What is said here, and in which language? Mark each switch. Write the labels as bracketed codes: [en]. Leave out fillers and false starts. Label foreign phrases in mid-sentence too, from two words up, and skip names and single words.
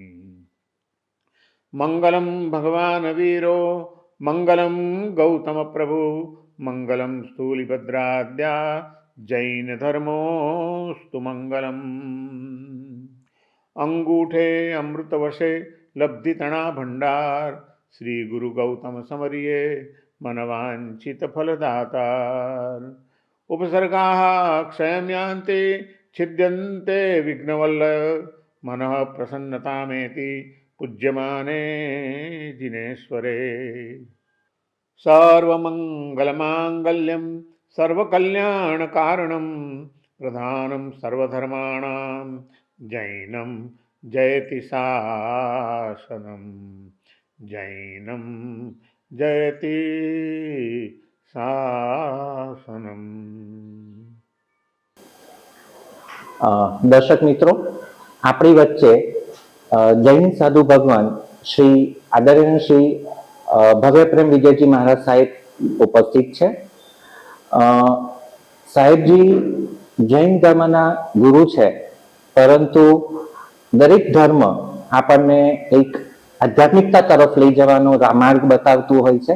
[sa] મંગલમ ભગવાન વીરો, મંગલમ ગૌતમ પ્રભુ, મંગલમ સ્થૂલિભદ્રાદ્યા, જૈન ધર્મોસ્તુ મંગલમ. [gu] અંગૂઠે અમૃતવશે લબ્ધિતણા ભંડાર, શ્રી ગુરુ ગૌતમ સમરિયે મનવાંછિત ફળદાતાર. [sa] उपसर्गाः क्षयं यान्ति छिद्यन्ते विघ्नवल्ल, मनः प्रसन्नतामेति पूज्यमाने जिनेश्वरे. सर्वमङ्गलमाङ्गल्यं सर्वकल्याणकारणं, प्रधानं सर्वधर्माणां जैनं जयति शासनं. जैनं जयति શાસનમ. [gu] દર્શક મિત્રો, આપણી વચ્ચે જૈન સાધુ ભગવાન શ્રી આદરણીય શ્રી ભવ્ય પ્રેમ વિજયજી મહારાજ સાહેબ ઉપસ્થિત છે. સાહેબજી જૈન ધર્મના ગુરુ છે, પરંતુ દરેક ધર્મ આપણને એક આધ્યાત્મિકતા તરફ લઈ જવાનો માર્ગ બતાવતું હોય છે.